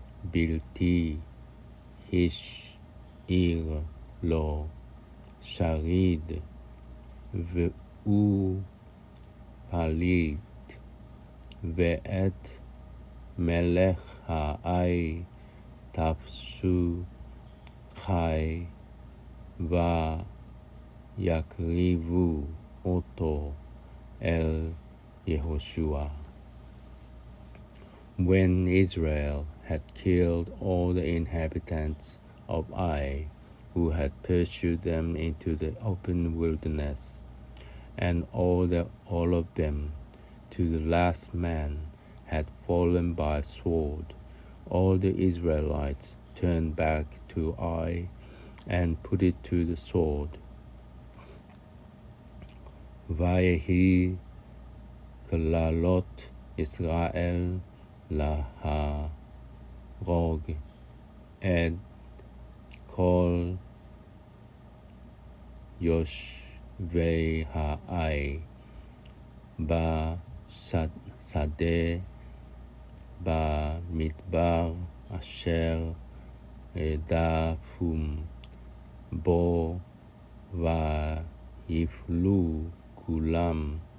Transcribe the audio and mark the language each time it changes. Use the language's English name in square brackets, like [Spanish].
[Hebrew] בלתי השאיר לו שריד, והוא פליט, ואת מלך האי תפסו חי, ויקריבו אותו אל יהושע. [English] When Israel had killed all the inhabitants of Ai, who had pursued them into the open wilderness, and all of them, to the last man, had fallen by sword, all the Israelites turned back to Ai and put it to the sword. [Hebrew] ויהי כללות ישראל להרוג את כל יושבי האי בשדה במדבר אשר רדפום בו, ויפלו כולם